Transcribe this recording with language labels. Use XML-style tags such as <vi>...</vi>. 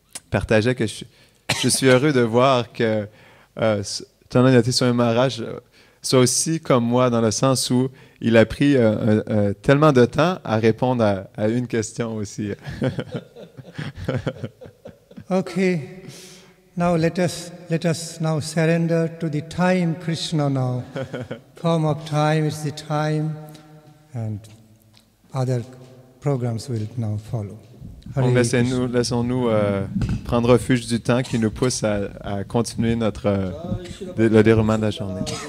<fr>Partageait que je suis heureux de voir que Chandrayanti Swami Maharaj soit aussi comme moi dans le sens où il a pris tellement de temps à répondre à une question aussi.</fr> <en>Okay, now let us now surrender to the time Krishna now. Form of time is the time, and other programs will now follow.</en> <fr>Donc, laissons-nous prendre refuge du temps qui nous pousse à continuer le déroulement de la journée.</fr>